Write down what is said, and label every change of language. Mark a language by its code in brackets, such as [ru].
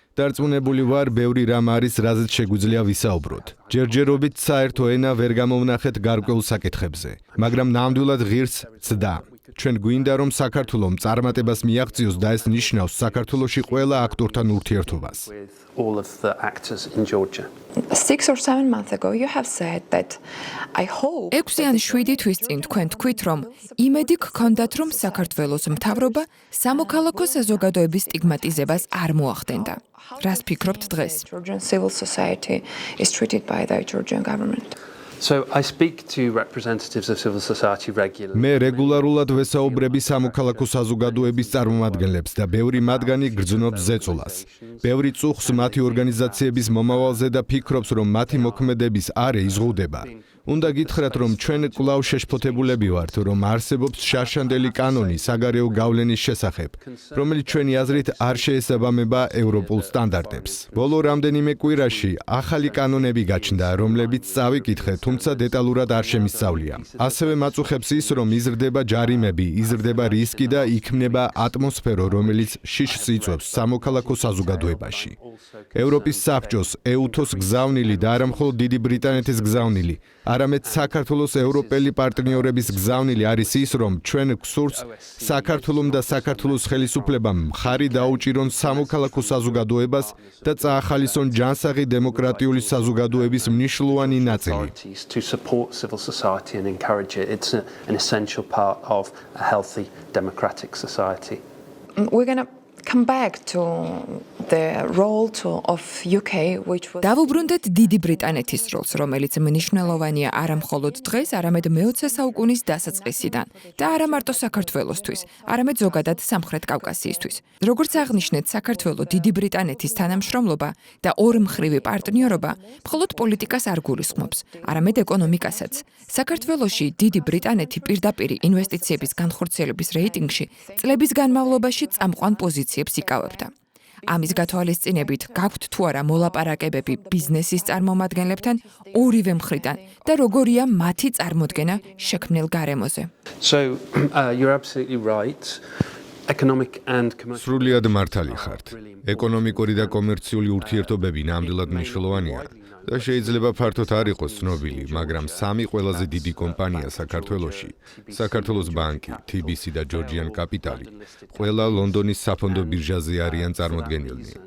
[ka] დარწმუნებული ვარ, ბევრი რამ არის, რაზეც შეგვიძლია ვისაუბროთ. ჯერჯერობით საერთო ენა ვერ გამოვნახეთ გარკვეულ საკითხებზე, მაგრამ ნამდვილად ღირს ცდა. ჩვენ გვინდა, რომ საქართველოს წარმატებას მიაღწიოს და ეს ნიშნავს საქართველოში ყველა აქტორთან ურთიერთობას. [en] With all of the actors in Georgia. 6 or 7 months ago you have said that I hope [ka] 6 ან 7 თვის წინ თქვენ თქვით, რომ იმედი გქონდათ, რომ საქართველოს მთავრობა სამოქალაქო საზოგადოების სტიგმატიზებას არ მოახდენდა. რას ფიქრობთ დღეს? [en] Georgian civil society is treated by the Georgian government. So I speak to representatives of civil society regularly. [ka] მე რეგულარულად ვესაუბრები სამოქალაქო საზოგადოების წარმომადგენლებს და ბევრი მათგანი გრძნობს ზეწოლას. ბევრი წუხს მათი ორგანიზაციების მომავალზე და ფიქრობს, რომ მათი მოქმედების არე იზღუდება. უნდა გითხრათ, რომ ჩვენ კვლავ შეშფოთებულები ვართ, რომ არსებობს შარშანდელი კანონი საგარეო გავლენის შესახებ, რომელიც ჩვენი აზრით არ შეესაბამება ევროპულ სტანდარტებს. ბოლო რამდენიმე კვირაში ახალი კანონები გაჩნდა, რომლებიც წავიკითხე, თუმცა დეტალურად არ შემისწავლია. ასევე მაწუხებს ის, რომ იზრდება ჯარიმები, იზრდება რისკი და იქმნება ატმოსფერო, რომელიც შიშს იწვევს სამოქალაქო საზოგადოებაში. ევროპის საბჭოს, EUTO-ს გზავნილი და არა მხოლოდ დიდი ბრიტანეთის გზავნილი, არამედ საქართველოს ევროპელი პარტნიორების გზავნილი არის ის, რომ ჩვენ გვსურს საქართველოს და საქართველოს ხელისუფლებამ მხარი დაუჭირონ სამოქალაქო საზოგადოებას და წაახალისონ ჯანსაღი დემოკრატიული საზოგადოების მნიშვნელოვანი ნაწილი. [en] To support civil society and encourage it. It's an essential part of a healthy democratic society. We're going to come back to the role of UK which was [ka] დავუბრუნდეთ დიდი ბრიტანეთის როლს, რომელიც მნიშვნელოვანია არა მხოლოდ დღეს, არამედ მე-20 საუკუნის დასაწყისიდან და არა მარტო საქართველოსთვის, არამედ ზოგადად სამხრეთ კავკასიისთვის. როგორც აღნიშნეთ, საქართველოს დიდი ბრიტანეთის თანამშრომლობა და ორმხრივი პარტნიორობა მხოლოდ პოლიტიკას არ გულისხმობს, არამედ ეკონომიკასაც. საქართველოში დიდი ბრიტანეთი პირდაპირ ინვესტიციების განხორციელების რეიტინგში წლების განმავლობაში წამყვან პოზიციებს იკავებდა. ამის გათვალისწინებით გაქვთ თუ არა მოლაპარაკებები ბიზნესის წარმომადგენლებთან ორივე მხრიდან და როგორია მათი წარმოდგენა შექმნილ გარემოზე. [en] So you're absolutely right. Economic and commercial [ka] სრულიად მართალი ხართ. ეკონომიკური და კომერციული ურთიერთობები ნამდვილად მნიშვნელოვანია და შეიძლება ფართოდ არ იყოს ცნობილი, მაგრამ სამი ყველაზე დიდი კომპანია საქართველოში, საქართველოს ბანკი, TBC და Georgian Capital, ყველა ლონდონის საფონდო ბირჟაზე არიან წარმოდგენილნი.